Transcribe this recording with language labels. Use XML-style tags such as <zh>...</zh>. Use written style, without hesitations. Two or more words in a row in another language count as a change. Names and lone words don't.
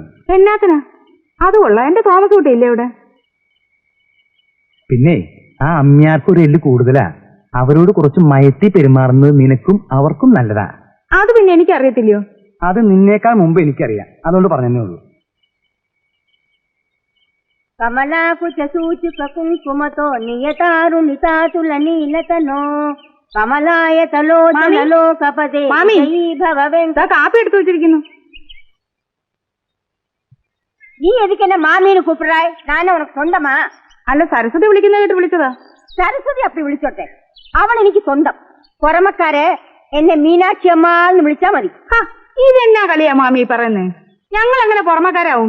<ml>എന്നാത്തിനാ? അത് കൊള്ളാം, എന്റെ തോമസ് കുട്ടിയില്ലേ ഇവിടെ? പിന്നെ ആ അമ്മയാർക്കൊരു എല്ല് കൂടുതലാ. അവരോട് കുറച്ച് മയത്തി പെരുമാറുന്നത് നിനക്കും അവർക്കും നല്ലതാ. അത് പിന്നെ എനിക്കറിയത്തില്ലയോ? അത് നിന്നേക്കാൾ മുമ്പ് എനിക്കറിയാം, അതുകൊണ്ട് പറഞ്ഞതേ ഉള്ളൂ.</ml> <sa>కమలాకుచ సూచుక కుంకుమతో నియతారుణితాతుల నీలతనో కమలాయతలో లోకపదే భవ వెంక.</sa> <ml>കാപ്പി എടുത്തു വെച്ചിരിക്കുന്നു.</ml> <ta>நீ எதுக்கென்னை மாமீன் கூப்பிடாய்?</ta> <ml>ഞാൻ ഉനക്ക് സ്വന്തമാ? അല്ല, സരസ്വതി വിളിക്കുന്ന കേട്ട് വിളിച്ചതാ. സരസ്വതി അപ്പി വിളിച്ചോട്ടെ, അവൾ എനിക്ക് സ്വന്തം. പുറമക്കാരെ എന്നെ മീനാക്ഷി അമ്മ എന്ന് വിളിച്ചാ മതി. ഇതെന്നാ കളിയാ മാമി പറയുന്നേ? ഞങ്ങൾ എങ്ങനെ പുറമക്കാരാവും?</ml>